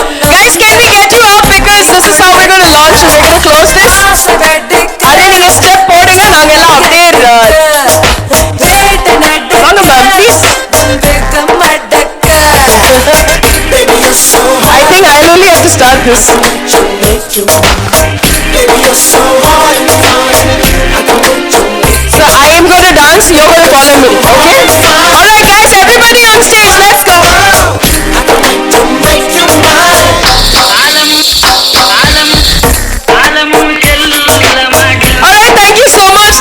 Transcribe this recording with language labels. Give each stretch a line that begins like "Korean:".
English: Guys, can we get you up, because this is how we're going to launch and we're going to close this.
Tamil: Arya, நீங்க step போடுங்க, நாங்க எல்லாம் அப்படியே வாங்க ma'am, please.
English: I think I'll only have to start this. So I am going to dance, you're going to follow me, okay? Alright guys, everybody on stage, let's go. Alright, thank you so much.